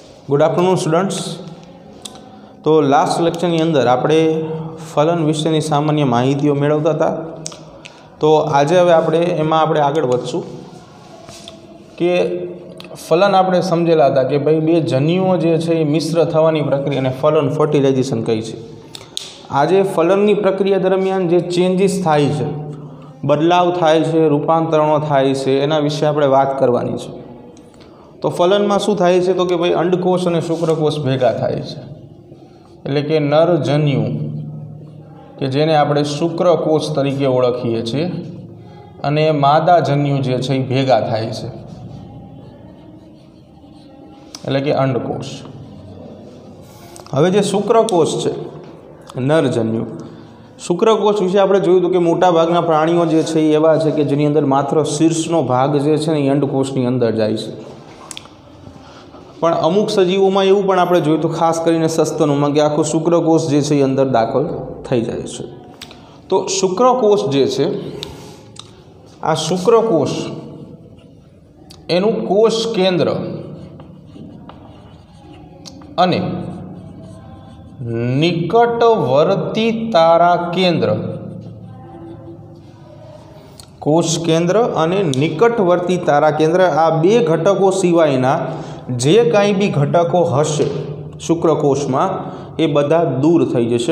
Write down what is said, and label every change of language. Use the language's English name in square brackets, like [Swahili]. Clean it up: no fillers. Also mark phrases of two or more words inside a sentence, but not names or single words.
[English] Good afternoon students. [Gujarati] તો લાસ્ટ લેક્ચરની અંદર આપણે ફલન વિશેની સામાન્ય માહિતીઓ મેળવતા થા। તો આજ હવે આપણે એમાં આપણે આગળ વધશું કે ફલન આપણે સમજેલા હતા કિ ભાઈ બે જન્યુઓ જે છે એ મિશ્ર થવાની પ્રક્રિયાને ફલન ફર્ટિલાઇઝેશન કહી છે। આજે ફલનની પ્રક્રિયા દરમિયાન જે ચેન્જીસ થાય છે, બદલાવ થાય છે, રૂપાંતરણો થાય છે, એના વિષે આપણે વાત કરવાની છે। તો ફલન મેં શૂ થાય છે તો કિ ભાઈ અંડકોષ ઔર શુક્રકોષ ભેગા થાય છે, એટલે કે નરજન્યુ કે જેને આપણે શુક્રકોષ તરીકે ઓળખીએ છીએ અને માદાજન્યુ જે છે ભેગા થાય છે એટલે કે અંડકોષ। હવે જે શુક્રકોષ છે નરજન્યુ, શુક્રકોષ વિષે આપણે જોયું હતું કિ મોટા ભાગના પ્રાણીઓ જે છે એવા છે કિ જેની અંદર માત્ર શીર્ષનો ભાગ જે છે ને અંડકોષની અંદર જાય છે। પણ અમુક સજીવોં મેં એવં પણ આપણે જોયું તો ખાસ કરીને સસ્તનોં મેં કિ આખો શુક્રકોષ જે છે અંદર દાખલ થઈ જાય છે। તો શુક્રકોષ જે છે આ શુક્રકોષ એનું કોષ કેંદ્ર અને નિકટવર્તી તારા કેંદ્ર, કોષ કેંદ્ર અને નિકટવર્તી તારા કેંદ્ર આ બે ઘટકો સિવાયના જે કાંઈ બી ઘટકો હશે શુક્રકોષ મેં એ બધા દૂર થઈ જશે।